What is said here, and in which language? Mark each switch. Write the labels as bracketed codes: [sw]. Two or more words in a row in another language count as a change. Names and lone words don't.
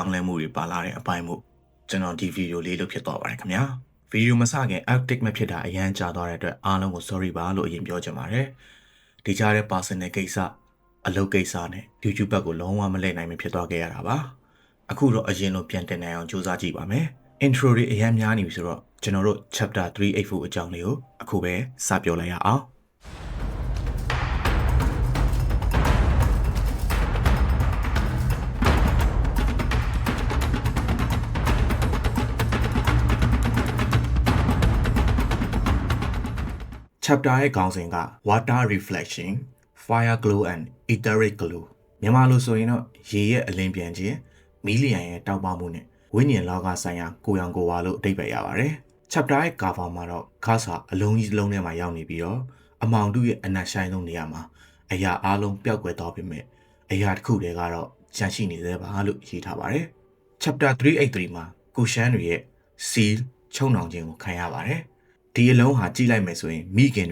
[my] င်းလဲမှုတွေပါလာတဲ့အပိုင်းမို့ကျွန်တော်ဒီဗီဒီယိုလေးလုပ်ဖြစ်သွားပါတယ်ခင်ဗျာ။ဗီဒီယိုမစခင် update မဖြစ်တာအရန်ကြာသွားတဲ့အတွက်အားလုံးကို sorry ပါလို့အရင်ပြောချင်ပါတယ်။ဒီကြားတဲ့ personal ကိစ္စအလုပ်ကိစ္စနဲ့ YouTube ဘက်ကိုလုံးဝမလဲနိုင်မဖြစ်သွားခဲ့ရတာပါ။အခုတော့အရင်လိုပြန်တင်နိုင်အောင်စူးစမ်းကြည့်ပါမယ်။ intro တွေအရန်များနေပြီဆိုတော့ကျွန်တော်တို့ chapter 384အကြောင်းလေးကိုအခုပဲစပြောလိုက်ရအောင်။ chapter ရဲ့ခေါင်းစဉ်က [en] water reflection fire glow and etheric glow [my] မြန်မာလိုဆိုရင်တော့ရေရဲ့အလင်းပြန်ခြင်းမီလီယံရဲ့တောက်ပမှုနဲ့ ဝိညာဉ်လောကဆိုင်ရာကိုရောင်ကိုဝါလို့အဓိပ္ပာယ်ရပါတယ် chapter ရဲ့ cover မှာတော့ခါစာအလုံးကြီးလုံးထဲမှာရောက်နေပြီးတော့အမောင်တုရဲ့အနက်ဆိုင်ဆုံးနေရာမှာအရာအလုံးပျောက်ကွယ်သွားပြီမဲ့အရာတစ်ခုတည်းကတော့ရှမ်းရှိနေသေးပါလို့ရေးထားပါတယ် chapter 383မှာကိုရှမ်းတွေရဲ့ seal ချုံနှောင်ခြင်းကိုခံရပါတယ်ဒီအလုံးဟာကြည့်လိုက်မယ်ဆိုရင်မိခင်